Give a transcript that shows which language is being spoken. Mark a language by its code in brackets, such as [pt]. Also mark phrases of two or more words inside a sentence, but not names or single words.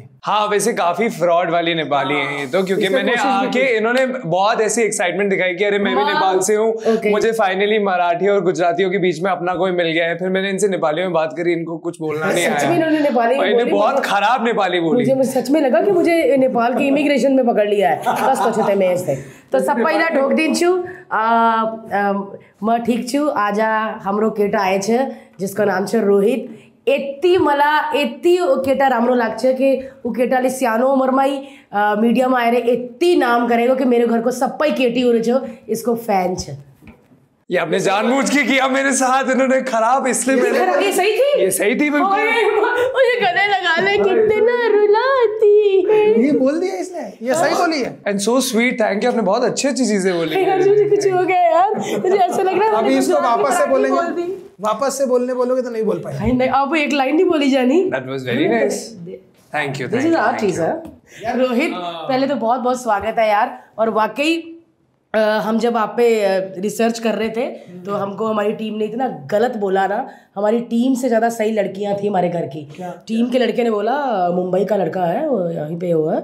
[hi] हाँ वैसे काफी फ्रॉड वाली नेपाली है ये तो, क्योंकि मैंने आके इन्होंने बहुत ऐसी एक्साइटमेंट दिखाई कि अरे मैं भी नेपाल से हूँ। मुझे फाइनली मराठी और गुजरातियों के बीच में अपना कोई मिल गया है। फिर मैंने इनसे नेपाली में बात करी, इनको कुछ बोलना नहीं आया। इन्होंने बहुत खराब नेपाली बोली। मुझे सच में लगा कि मुझे नेपाल के इमिग्रेशन में पकड़ लिया है। [ne] बस तो मैं ऐसे तो सब पहिला ढोक दिन छु मैं ठीक छु। आज हमरो केटा आए छे जिसको नाम छे रोहित। यति केटा राम्रो लाग्छ कि ऊ केटाले सानो उमेरमा मिडियामा आएर यति नाम गरेको कि मेरो घरको सबै केटीहरू छ इसको फैन छ। [hi] ये आपने जानबूझ के किया मेरे साथ। इन्होंने खराब इसलिए मैंने ये सही थी बिल्कुल। मुझे गले लगाने कितना रुलाती है। ये बोल दिया इसने, ये सही बोली है। [en] And so sweet, thank you. [hi] आपने बहुत अच्छी चीजें बोली। मुझे कुछ हो गया यार, मुझे ऐसा लग रहा है अभी इसको वापस से बोलेंगे, वापस से बोलने बोलोगे तो नहीं बोल पाएंगे। नहीं अब एक लाइन नहीं बोली जानी। [en] That was very nice, thank you. This is our teaser. [hi] रोहित पहले तो बहुत बहुत स्वागत है यार। और वाकई हम जब आप पे रिसर्च कर रहे थे तो हमको हमारी टीम ने इतना गलत बोला ना। हमारी टीम से ज़्यादा सही लड़कियां थी हमारे घर की। टीम के लड़के ने बोला मुंबई का लड़का है वो यहीं पे हुआ।